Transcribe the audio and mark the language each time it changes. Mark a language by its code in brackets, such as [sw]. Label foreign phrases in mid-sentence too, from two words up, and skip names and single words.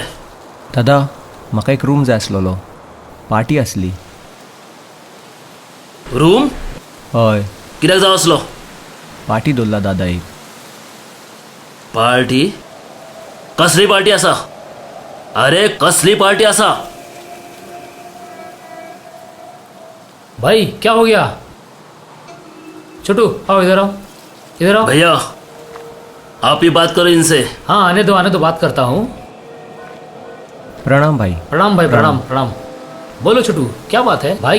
[kok] दादा, म्हाका एक रूम जाय आसलोलो, पार्टी आसली. रूम? हय, कित्याक जाय आसलो? पार्टी दवरला दादा एक. पार्टी? कसली पार्टी आसा? अरे कसली पार्टी आसा? [hi] भाई क्या हो गया? छोटू आओ, इधर आओ, इधर आओ। भैया आप ही बात करो इनसे। हाँ आने दो, बात करता हूँ। प्रणाम भाई. प्रणाम भाई, प्रणाम प्रणाम। बोलो छोटू, क्या बात है भाई?